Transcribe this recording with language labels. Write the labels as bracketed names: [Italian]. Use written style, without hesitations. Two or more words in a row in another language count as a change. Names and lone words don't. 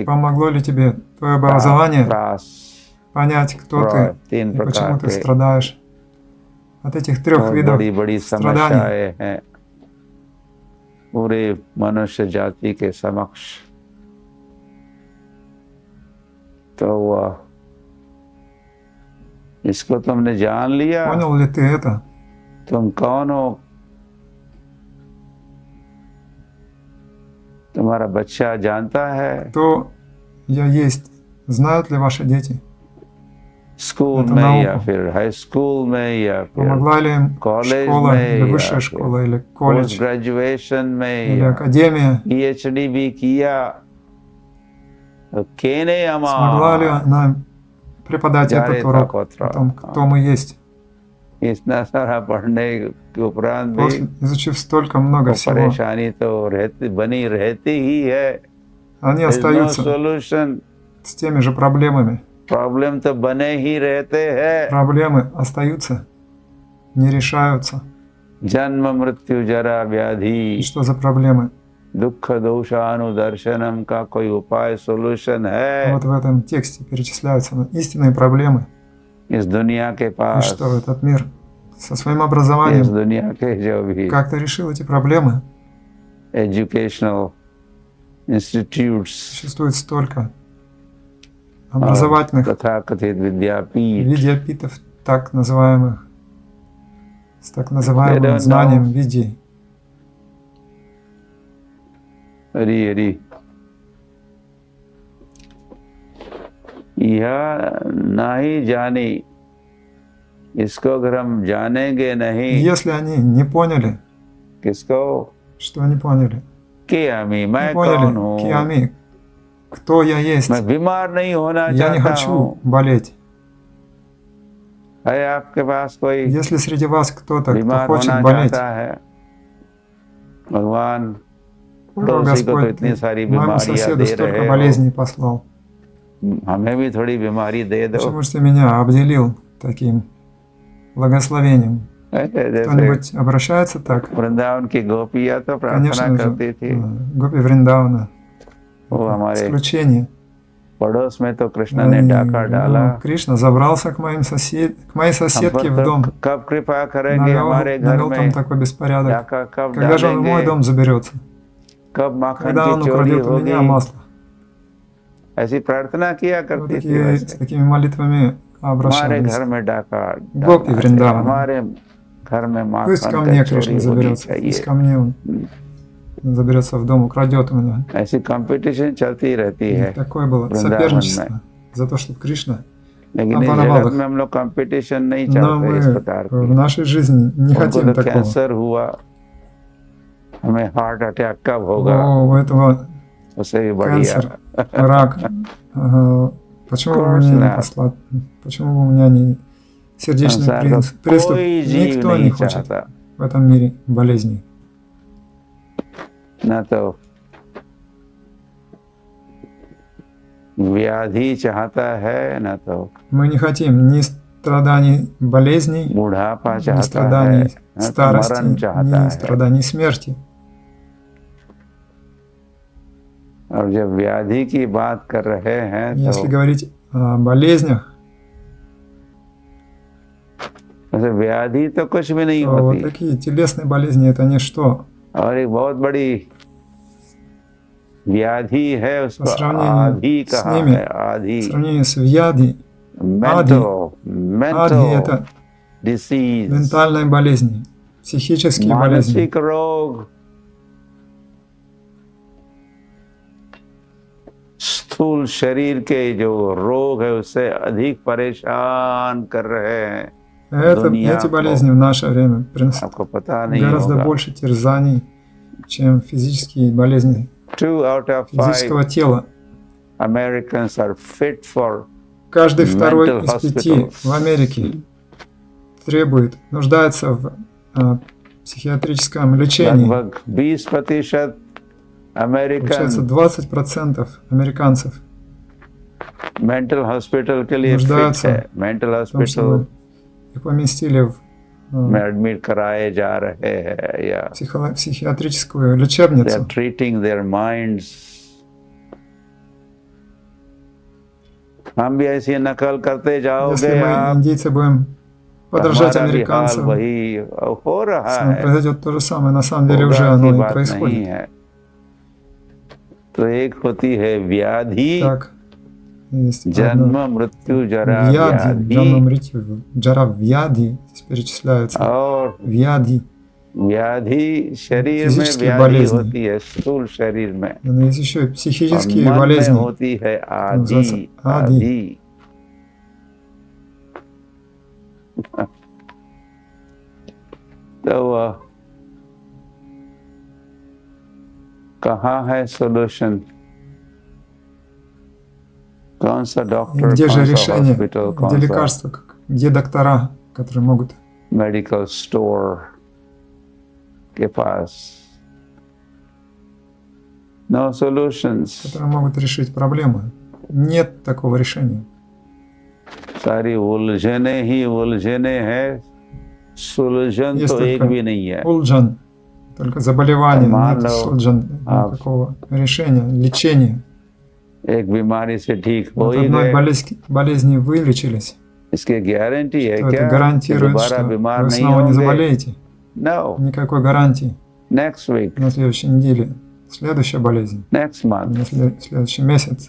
[Russian] Помогло ли тебе твое образование [Hindi] त्रास [Russian] понять, кто ты [Hindi] तीन [Russian] и [Hindi] प्रकार [Russian] почему ты [Hindi] के [Russian] страдаешь от этих трех [Hindi] बहुत [Russian] видов [Hindi] बड़ी बड़ी [Russian] страданий? [Hindi] समस्याएं हैं पूरे मनुष्य जाति के समक्ष। तो वह इसको तुमने जान लिया, [Russian] Понял ли ты это? [Hindi] तुम कौन हो, तुम्हारा बच्चा जानता है, [Russian] Кто я есть? Знают ли ваши дети? [Hindi] स्कूल [Russian] Это [Hindi] में [Russian] науку. [Hindi] या फिर हाई स्कूल में या फिर [Russian] Помогла ли им [Hindi] कॉलेज [Russian] школа [Hindi] में [Russian] или [Hindi] या [Russian] высшая [Hindi] फिर [Russian] школа или [Hindi] पोस्ट [Russian] колледж [Hindi] ग्रेजुएशन में [Russian] или [Hindi] या [Russian] академия? [Hindi] PhD भी किया, तो केने [Russian] Смогла ли अमा она преподать जारे этот урок तापत्र। о том, кто мы есть? [Hindi] इतना सारा पढ़ने के उपरांत भी [Russian] После, изучив столько много [Hindi] वो [Russian] всего, [Hindi] परेशानी तो बनी रहती ही है। [Russian] они [English] There is no [Russian] остаются [English] solution, [Russian] с теми же проблемами. [Hindi] प्रॉब्लम तो बने ही रहते हैं। [Russian] Проблемы остаются, не решаются. [Sanskrit] जन्म मृत्यु जरा [Russian] И [Hindi] व्याधि [Russian] что за проблемы? [Sanskrit] दुख दोषानुदर्शनम [Hindi] का कोई उपाय सोल्यूशन है [Russian] Вот в этом тексте перечисляются истинные проблемы. [Hindi] इस दुनिया के [Russian] И [Hindi] पास, [Russian] что этот мир со своим [Hindi] इस [Russian] образованием [Hindi] दुनिया के जो भी [Russian] как-то решил эти проблемы. [English] educational institutes [Russian] Существует столько образовательных [Hindi] तथाकथित विद्यापीठ, [Russian] видеопитов, так называемых, с так [English] They [Russian] называемым [English] don't [Russian] знанием [English] know. [Russian] видео. [Hindi] हरी हरी, यह नहीं जानी, इसको अगर हम जानेंगे नहीं, [Russian] Если они не поняли, [Hindi] किसको [Russian] что не поняли, [Hindi] कि हमी मैं [Russian] не [Hindi] कौन [Russian] поняли, [Hindi] हूँ, [Russian] Киами, кто я есть, [Hindi] मैं बीमार नहीं होना [Russian] я не [Hindi] चाहता [Russian] хочу [Hindi] हूँ। [Russian] болеть. [Hindi] है आपके पास कोई [Russian] Если среди вас кто-то, кто [Hindi] बीमार [Russian] хочет [Hindi] होना [Russian] болеть, [Hindi] चाहता है? भगवान [Russian] то [Hindi] पड़ोसी को तो [Russian] Господь [Hindi] इतनी सारी [Russian] моему [Hindi] बीमारियां [Russian] соседу [Hindi] दे [Russian] столько [Hindi] रहे हो, [Russian] болезней послал. [Hindi] हमें भी थोड़ी बीमारी दे दो। [Russian] Почему же ты меня обделил таким благословением? [Hindi] जैसे [Russian] Кто-нибудь обращается так? [Hindi] वृंदावन की गोपियां तो प्रार्थना [Russian] Конечно [Hindi] करती [Russian] же, [Hindi] थी, [Russian] Гопи Вриндавана. [Hindi] वो हमारे [Russian] Исключение. [Hindi] पड़ोस में तो कृष्ण ने डाका डाला। [Russian] Кришна забрался к моей [Hindi] हम [Russian] соседке в [Hindi] पर [Russian] дом, [Hindi] कब कृपा करेंगे हमारे घर [Russian] навел там [Hindi] में, [Russian] такой беспорядок. [Hindi] डाका कब [Russian] Когда же он в мой [Hindi] डालेंगे, [Russian] дом заберется? [Hindi] कब माखन [Russian] Когда он [Hindi] की चोरी [Russian] украдет у меня [Hindi] होगी। [Russian] масло? [Hindi] ऐसी प्रार्थना किया [Russian] Вот [Hindi] करती थी। [Russian] такие, с [Hindi] वैसे [Russian] такими молитвами [Hindi] हमारे [Russian] обращались. [Hindi] घर में डाका गोपी डालना, वृंदावन। हमारे घर में [Russian] Пусть ко [Hindi] माखन [Russian] мне [Hindi] कचौड़ी [Russian] Кришна [Hindi] होनी [Russian] заберется, пусть [Hindi] चाहिए। [Russian] ко мне он заберется в дом, украдет у меня. [Hindi] ऐसी कंपटीशन चलती रहती [Russian] И [Hindi] है [Russian] такое было [Hindi] वृंदावन में। [Russian] соперничество за то, чтобы Кришна [Hindi] लेकिन इस [Russian] опановал [Hindi] जगत में [Russian] их. [Hindi] हम लोग कंपटीशन नहीं [Russian] Но [Hindi] चाहते इस [Russian] мы [Hindi] प्रकार [Russian] в [Hindi] की। [Russian] нашей жизни не [Hindi] उनको [Russian] хотим [Hindi] तो [Russian] такого. [Hindi] कैंसर हुआ, हमें [English] heart attack [Hindi] कब होगा, [Russian] О, у этого [Hindi] उससे भी बढ़िया। [Russian] кэнсер, рак. Почему бы [English] Course [Russian] мне не [English] not. [Russian] послать? Почему бы у меня не сердечный [Hindi] संसार का [Russian] приступ? [Hindi] कोई जीव [Russian] Никто [Hindi] नहीं [Russian] не хочет [Hindi] चाहता, [Russian] в этом мире болезней. [Hindi] न तो व्याधि चाहता है, न तो [Russian] Мы не хотим ни страданий болезней, [Hindi] बुढ़ापा [Russian] ни [Hindi] चाहता है, [Russian] страданий [Hindi] न तो [Russian] старости, [Hindi] मरण चाहता [Russian] ни [Hindi] है। [Russian] страданий смерти. [Hindi] और जब व्याधि की बात कर रहे हैं [Russian] Если [Hindi] तो [Russian] говорить о болезнях, [Hindi] वैसे व्याधि तो कुछ भी नहीं [Russian] то вот [Hindi] होती। [Russian] такие телесные болезни это ничто. [Hindi] और एक बहुत बड़ी व्याधि है, [Russian] По [Hindi] उसको [Russian] сравнению [Hindi] आधि [Russian] с [Hindi] कहा [Russian] ними, [Hindi] है, आधि। [Russian] в сравнении с вьяди, [Hindi] मेंटल [Russian] Адхи это [Hindi] डिसीज, [Russian] ментальные болезни, психические болезни. [Hindi] मानसिक रोग, स्थूल शरीर के जो रोग है उससे अधिक परेशान कर रहे हैं दुनिया [Russian] Эти [Hindi] को। [Russian] болезни в наше время приносят [Hindi] आपको पता नहीं [Russian] гораздо [Hindi] होगा। [Russian] больше терзаний, чем физические болезни [English] 2 out of 5 [Russian] физического тела. [English] Americans are fit for [Russian] Каждый второй [English] mental [Russian] из 5 [English] hospitals. [Russian] в Америке нуждается в психиатрическом лечении. [Hindi] लगभग 20% [Russian] Получается, [Hindi] अमेरिकन [Russian] 20% американцев [English] mental hospital [Hindi] के लिए फिट [Russian] нуждаются [Hindi] है। मेंटल [Russian] в том, [Hindi] हॉस्पिटल [Russian] чтобы их поместили в [Hindi] में एडमिट कराए जा रहे हैं या [Russian] психиатрическую [English] they are [Russian] лечебницу. [English] treating their minds. [Hindi] हम भी ऐसी नकल करते [Russian] Если [Hindi] जाओगे [Russian] мы, [Hindi] आप, [Russian] индийцы, будем подражать [Hindi] हमारा भी हाल [Russian] американцам, [Hindi] वही हो रहा [Russian] с нами [Hindi] है, [Russian] произойдет то же самое. На самом деле [Hindi] होगा [Russian] уже [Hindi] की [Russian] оно и [Hindi] बात नहीं [Russian] происходит. [Hindi] है। तो एक होती है व्याधि, [Russian] Так, есть [Hindi] जन्म [Russian] одно [Hindi] मृत्यु जरा [Russian] вьяди, [Hindi] व्याधि, [Russian] джанамрити, джара вьяди, здесь перечисляется. [Hindi] और [Russian] Вьяди. [Hindi] व्याधि शरीर में [Russian] Физические [Hindi] व्याधि [Russian] болезни. [Hindi] होती है, स्थूल शरीर में, [Russian] Но есть еще и [Hindi] और [Russian] психические [Hindi] मन में [Russian] болезни. [Hindi] होती है [Russian] называется [Hindi] आदि आदि। आदि। तो कहाँ है सोल्यूशन? कौन सा [Russian] И [Hindi] डॉक्टर, [Russian] где же [Hindi] कौन सा [Russian] решение? [Hindi] हॉस्पिटल, [Russian] Где [Hindi] कौन सा [Russian] лекарства? Где доктора, которые могут? [Hindi] मेडिकल स्टोर के पास? [English] No solutions. [Russian] Которые могут решить проблемы. Нет такого решения. [Hindi] सारी उलझने ही उलझने हैं, सुलझन [Russian] Есть [Hindi] तो एक [Russian] только [Hindi] भी नहीं है। [Russian] Улджан, только заболевание, [Hindi] मान [Russian] нет [Hindi] लो [Russian] сулджан, [Hindi] आप [Russian] никакого решения, лечения. [Hindi] एक बीमारी से ठीक हो [Russian] От [Hindi] ही [Russian] одной [Hindi] गए, [Russian] болезни вылечились, [Hindi] इसकी गारंटी है [Russian] то это [Hindi] क्या कि [Russian] гарантирует, [Hindi] दोबारा [Russian] что [Hindi] बीमार [Russian] вы [Hindi] नहीं [Russian] снова не [Hindi] होंगे? [Russian] заболеете. [English] No. [Russian] Никакой гарантии. [English] Next week, [Russian] На следующей неделе, следующая болезнь, [English] next month, [Russian] на следующий месяц